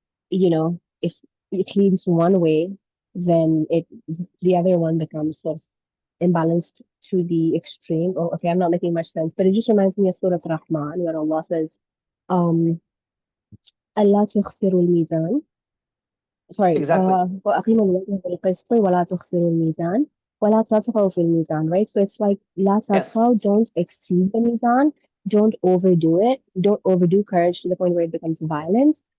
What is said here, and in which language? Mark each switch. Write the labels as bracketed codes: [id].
[en] And if it leans one way, then the other one becomes sort of imbalanced to the extreme. Oh, okay, I'm not making much sense, but it just reminds me of Surah Rahman, where Allah says, um, Allah [ar] تخسروا الميزان. [en] Sorry, Exactly. [ar] وأقيموا الوزن بالقسط ولا تخسروا الميزان ولا تطغوا في الميزان, [en] right? So it's like [ar] لا [en] Yes. [ar] تطغوا, [en] don't exceed the mizan, don't overdo it, don't overdo courage to the point where it becomes violence.